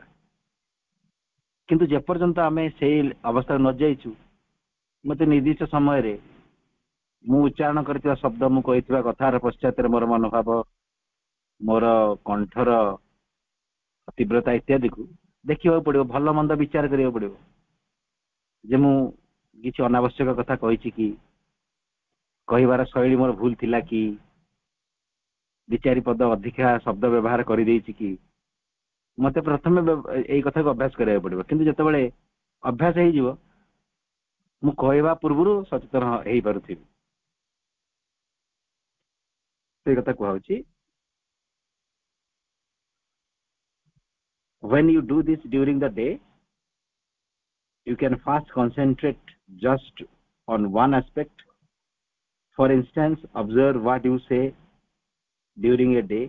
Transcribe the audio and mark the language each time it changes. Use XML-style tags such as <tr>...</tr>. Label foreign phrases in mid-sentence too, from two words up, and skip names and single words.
<or>କିନ୍ତୁ ଯେପର୍ଯ୍ୟନ୍ତ ଆମେ ସେଇ ଅବସ୍ଥାରେ ନ ଯାଇଛୁ, ମତେ ନିର୍ଦ୍ଦିଷ୍ଟ ସମୟରେ ମୁଁ ଉଚ୍ଚାରଣ କରିଥିବା ଶବ୍ଦ, ମୁଁ କହିଥିବା କଥାର ପଶ୍ଚାତରେ ମୋର ମନୋଭାବ, ମୋର କଣ୍ଠର ତୀବ୍ରତା ଇତ୍ୟାଦିକୁ ଦେଖିବାକୁ ପଡିବ, ଭଲ ମନ୍ଦ ବିଚାର କରିବାକୁ ପଡିବ ଯେ ମୁଁ କିଛି ଅନାବଶ୍ୟକ କଥା କହିଛି କି, କହିବାର ଶୈଳୀ ମୋର ଭୁଲ ଥିଲା କି, ଦି ଚାରି ପଦ ଅଧିକା ଶବ୍ଦ ବ୍ୟବହାର କରିଦେଇଛି କି। ମତେ ପ୍ରଥମେ ଏଇ କଥାକୁ ଅଭ୍ୟାସ କରିବାକୁ ପଡିବ। କିନ୍ତୁ ଯେତେବେଳେ ଅଭ୍ୟାସ ହେଇଯିବ, ମୁଁ କହିବା ପୂର୍ବରୁ ସଚେତନ ହେଇପାରୁଥିବି। ସେଇ କଥା କୁହାଉଛି,</or> <en>when you do this during the day, you can first concentrate just on one aspect. For instance, observe what you say during a day.</en>